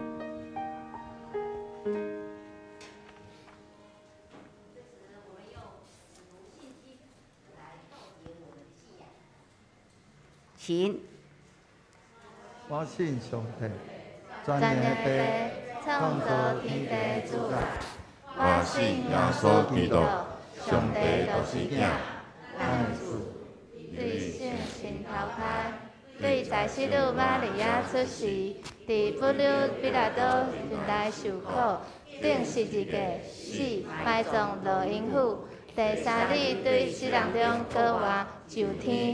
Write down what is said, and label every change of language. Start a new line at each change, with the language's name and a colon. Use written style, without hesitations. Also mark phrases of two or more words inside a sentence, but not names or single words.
Min Nan Chinese: 请我信上帝，全能的创造天地主宰，我信耶稣基督，上帝就是囝，咱主对圣神投胎，对在世女玛利亚出世，伫妇女比拉多面内受苦，顶十字架死，埋葬落阴府，第三日对死人中搁活就天。